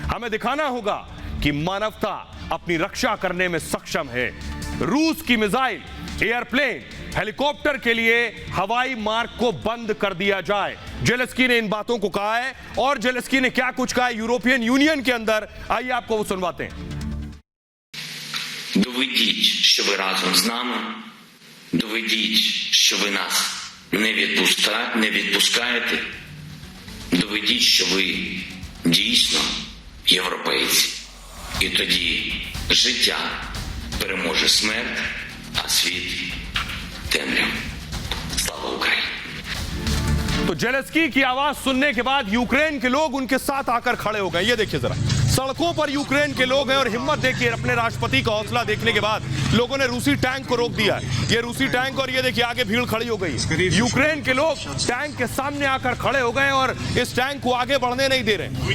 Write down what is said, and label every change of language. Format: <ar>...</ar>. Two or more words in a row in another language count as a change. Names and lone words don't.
<hi>हमें दिखाना होगा कि मानवता अपनी रक्षा करने में सक्षम है। रूस की मिसाइल, एयरप्लेन, हेलीकॉप्टर के लिए हवाई मार्ग को बंद कर दिया जाए। जेलेस्की ने इन बातों को कहा है और जेलेस्की ने क्या कुछ कहा है यूरोपियन यूनियन के अंदर, आइए आपको वो सुनवाते हैं।</hi> <uk>Доведіть, що ви разом з нами, доведіть, що ви нас не відпускаєте, доведіть, що ви дійсно європейці. І тоді життя переможе смерть, а світ темряву. Слава Україні!</uk> <hi>तो जेलेस्की की आवाज सुनने के बाद यूक्रेन के लोग उनके साथ आकर खड़े हो गए। ये देखिए जरा, सड़कों पर यूक्रेन के लोग हैं और हिम्मत देखिए, अपने राष्ट्रपति का हौसला देखने के बाद लोगों ने रूसी टैंक को रोक दिया है। ये रूसी टैंक, और ये देखिए आगे भीड़ खड़ी हो गई। यूक्रेन के लोग टैंक के सामने आकर खड़े हो गए और इस टैंक को आगे बढ़ने नहीं दे रहे।</hi>